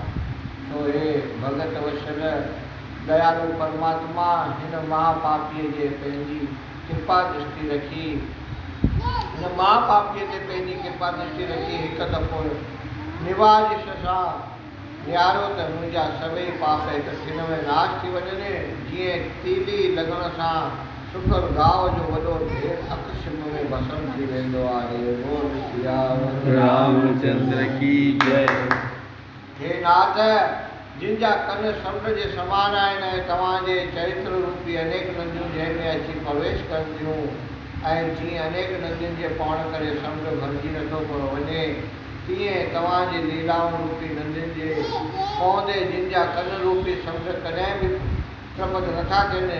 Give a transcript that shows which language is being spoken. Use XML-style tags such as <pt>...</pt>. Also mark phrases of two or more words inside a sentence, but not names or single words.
<sd>सो हे भगत वशल दयालु परमात्मा, हिन महापापीअ जे पंहिंजी कृपा दृष्टि रखी हिकु दफ़ो निवाज़िश सां निहारो त मुंहिंजा सभई पाप हिकु छिन में नाश थी वञनि। जीअं तीली लॻण सां सुकर गांव जो वॾो ढेर अक्ष में भस्म थी वेंदो आहे।</sd> <hi>बोल सियावर रामचंद्र की जय।</hi> <sd>हे नाथ, जिन जा कन समुंड जे समान आहिनि ऐं तव्हांजे चरित्र रूपी अनेक नदियूं जंहिं में अची प्रवेश कनि थियूं ऐं जीअं अनेक नदियुनि जे पहुण करे समुंड भरिजी नथो पियो वञे, तीअं तव्हांजी लीलाउनि रूपी नदियुनि जे पहुंदे जिन जा कन रूपी समुंड कॾहिं बि प्रपद नथा थियनि।</sd>